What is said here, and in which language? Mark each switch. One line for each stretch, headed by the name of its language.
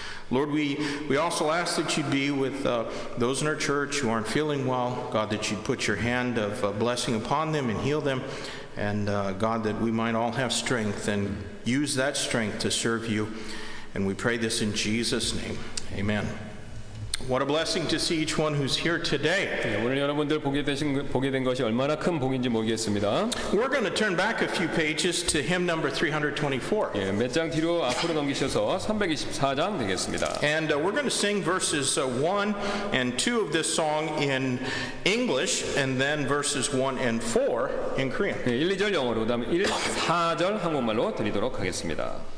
English: Lord, we also ask that you'd be with those in our church who aren't feeling well. God, that you'd put your hand of blessing upon them and heal them. And God, that we might all have strength and use that strength to serve you. And we pray this in Jesus' name. Amen. What a blessing to see each one who's here today.
Korean: 네, 오늘 여러분들 보게 된 것이 얼마나 큰 복인지 모르겠습니다.
English: We're going to turn back a few pages to hymn number 324.
Korean: 예, 몇 장 뒤로 앞으로 넘기셔서 324장 되겠습니다.
English: And we're going to sing verses 1 and 2 of this song in English, and then verses 1 and 4 in Korean.
Korean: 예, 1, 2절 영어로, 그다음에 1, 4절 한국말로 드리도록 하겠습니다.